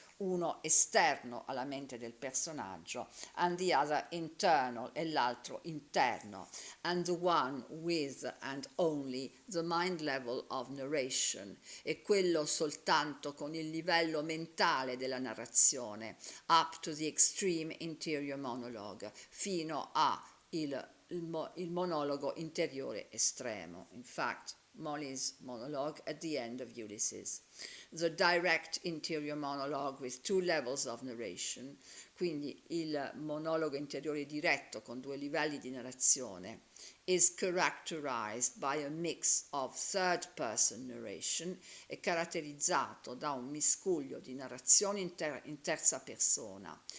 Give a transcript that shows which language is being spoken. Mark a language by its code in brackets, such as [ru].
[it] uno esterno alla mente del personaggio, [en] and the other internal [it] e l'altro interno, [en] and the one with and only the mind level of narration, [it] e quello soltanto con il livello mentale della narrazione, [en] up to the extreme interior monologue, [it] fino a il monologo interiore estremo. [en] In fact, Molly's monologue at the end of Ulysses. The direct interior monologue with two levels of narration, [it] quindi il monologo interiore diretto con due livelli di narrazione, [en] is characterized by a mix of third-person narration, [it] è caratterizzato da un miscuglio di narrazione in terza persona,